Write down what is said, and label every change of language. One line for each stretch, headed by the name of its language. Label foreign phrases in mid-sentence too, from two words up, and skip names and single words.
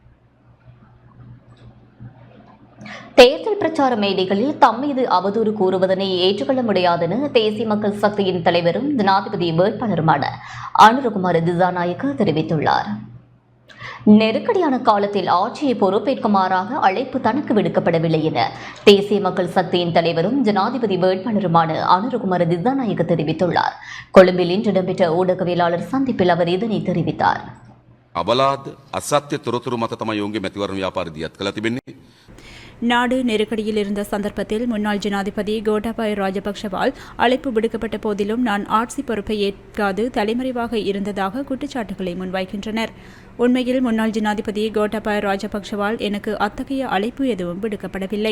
Tamil: தேர்தல் பிரச்சார மேடைகளில் தம்மீது அவதூறு கூறுவதனை ஏற்றுக்கொள்ள முடியாதென தேசிய மக்கள் சக்தியின் தலைவரும் ஜனாதிபதி வேட்பாளருமான அனுரகுமார திசாநாயக்க தெரிவித்துள்ளார். நெருக்கடியான காலத்தில் ஆட்சியை பொறுப்பேற்குமாறாக அழைப்பு தனக்கு விடுக்கப்படவில்லை என தேசிய மக்கள் சக்தியின் தலைவரும் ஜனாதிபதி வேட்பாளருமான அனுரகுமார திசாநாயக்க தெரிவித்துள்ளார். கொழும்பில் இன்று இடம்பெற்ற ஊடகவியலாளர் சந்திப்பில் அவர் இதனை தெரிவித்தார்.
Sinhala: අබලාද අසත්‍ය තොරතුරු මත තමයි ඔවුන්ගේ මැතිවරණ ව්‍යාපාර දියත් කළා තිබෙන්නේ.
Tamil: நாடு நெருக்கடியில் இருந்த சந்தர்ப்பத்தில் முன்னாள் ஜனாதிபதி கோட்டாபய ராஜபக்ஷவால் அழைப்பு விடுக்கப்பட்ட போதிலும் நான் ஆட்சி பொறுப்பை ஏற்காது தலைமறைவாக இருந்ததாக குற்றச்சாட்டுகளை முன்வைக்கின்றனர். உண்மையில் முன்னாள் ஜனாதிபதி கோட்டாபய ராஜபக்ஷவால் எனக்கு அத்தகைய அழைப்பு எதுவும் விடுக்கப்படவில்லை.